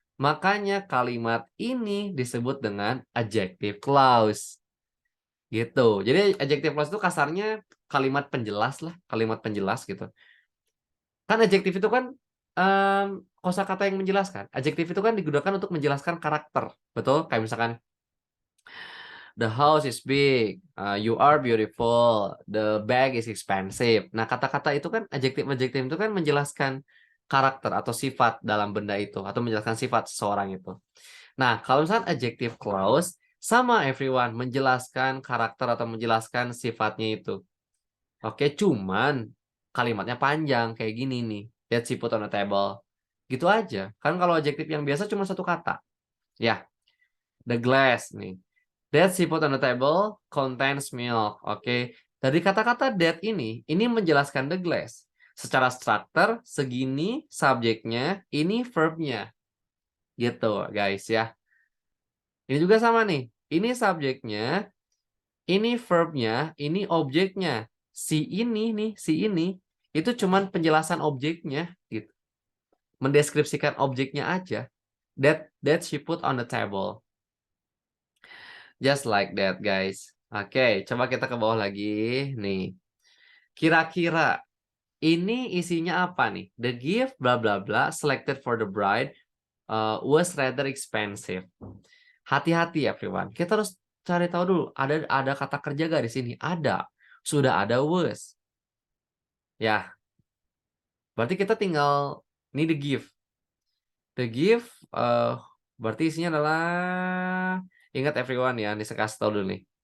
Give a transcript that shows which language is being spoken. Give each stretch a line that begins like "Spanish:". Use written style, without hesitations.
Indonesian: Makanya kalimat ini disebut dengan adjective clause. Gitu. Jadi adjective clause itu kasarnya kalimat penjelas lah, kalimat penjelas gitu. Kan adjektif itu kan kosakata yang menjelaskan. Adjektif itu kan digunakan untuk menjelaskan karakter. Betul? Kayak misalkan
English: the house is big, you are beautiful, the bag is expensive.
Indonesian: Nah, kata-kata itu kan adjektif-adjektif itu kan menjelaskan karakter atau sifat dalam benda itu atau menjelaskan sifat seseorang itu. Nah, kalau misalkan adjective clause sama everyone menjelaskan karakter atau menjelaskan sifatnya itu. Oke, cuman kalimatnya panjang kayak gini nih.
English: That she put on the table.
Indonesian: Gitu aja. Kan kalau adjektif yang biasa cuma satu kata.
English: Ya, the glass nih. That she put on the table contains milk.
Indonesian: Oke. Dari kata-kata that ini menjelaskan the glass. Secara struktur segini subjeknya, ini verbnya. Gitu, guys ya. Ini juga sama nih. Ini subjeknya, ini verbnya, ini objeknya. Si ini nih, si ini itu cuman penjelasan objeknya gitu. Mendeskripsikan objeknya aja.
English: That she put on the table. Just like that, guys.
Indonesian: Oke, coba kita ke bawah lagi nih. Kira-kira ini isinya apa nih?
English: The gift bla bla bla selected for the bride was rather expensive.
Indonesian: Hati-hati ya, everyone. Kita harus cari tahu dulu. Ada kata kerja gak di sini? Ada. Sudah ada was. Ya, berarti kita tinggal ini the gift. The gift berarti isinya adalah ingat everyone ya, ini saya kasih tahu dulu nih.